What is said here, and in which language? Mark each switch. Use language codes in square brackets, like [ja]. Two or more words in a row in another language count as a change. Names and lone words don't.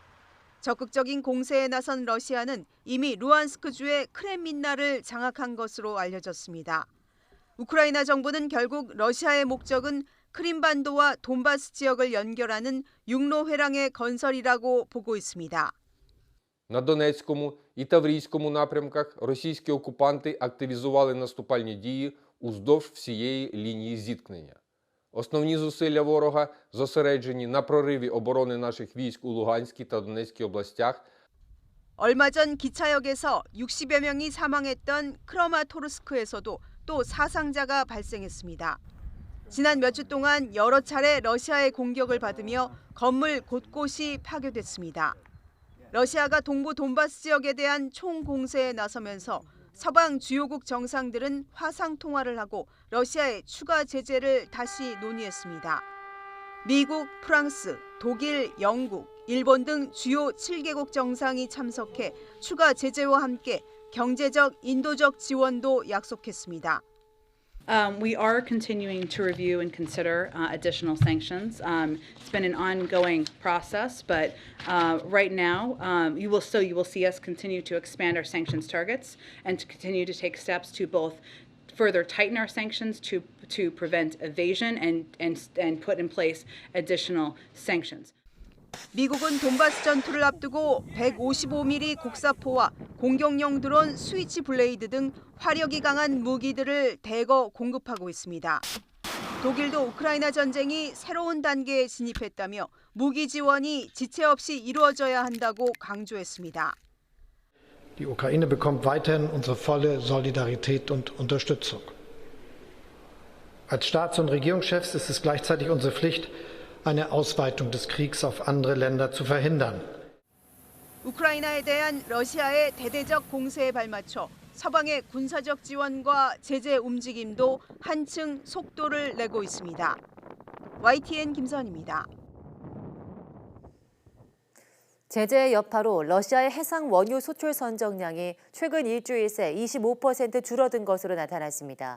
[ko] 적극적인 공세에 나선 러시아는 이미 루안스크주의 크렘민나를 장악한 것으로 알려졌습니다. 우크라이나 정부는 결국 러시아의 목적은 크림반도와 돈바스 지역을 연결하는 육로 회랑의 건설이라고 보고 있습니다. [uk] На Донецькому і Таврійському напрямках російські окупанти активізували наступальні дії уздовж всієї лінії зіткнення. Основні зусилля ворога зосереджені на прориві оборони наших військ у Луганській та Донецькій областях. [ko] 얼마 전 기차역에서 60여 명이 사망했던 크라마토르스크에서도 또 사상자가 발생했습니다. 지난 몇 주 동안 여러 차례 러시아의 공격을 받으며 건물 곳곳이 파괴됐습니다. 러시아가 동부 돈바스 지역에 대한 총공세에 나서면서 서방 주요국 정상들은 화상 통화를 하고 러시아의 추가 제재를 다시 논의했습니다. 미국, 프랑스, 독일, 영국, 일본 등 주요 7개국 정상이 참석해 추가 제재와 함께 경제적, 인도적 지원도 약속했습니다. [en] We are continuing to review and consider additional sanctions. It's been an ongoing process, but right now you will see us continue to expand our sanctions targets and to continue to take steps to both further tighten our sanctions to prevent evasion and put in place additional sanctions. [ko] 미국은 돈바스 전투를 앞두고 155mm 곡사포와 공격용 드론 스위치 블레이드 등 화력이 강한 무기들을 대거 공급하고 있습니다. 독일도 우크라이나 전쟁이 새로운 단계에 진입했다며 무기 지원이 지체 없이 이루어져야 한다고 강조했습니다. [de] Die Ukraine bekommt weiterhin unsere volle Solidarität und Unterstützung. Als Staats- und Regierungschefs ist es gleichzeitig unsere Pflicht, eine Ausweitung des Kriegs auf andere Länder zu verhindern. [ko] 우크라이나에 대한 러시아의 대대적 공세에 발맞춰 서방의 군사적 지원과 제재 움직임도 한층 속도를 내고 있습니다. YTN 김선입니다. 제재의 여파로 러시아의 해상 원유 수출 선정량이 최근 일주일 새 25% 줄어든 것으로 나타났습니다.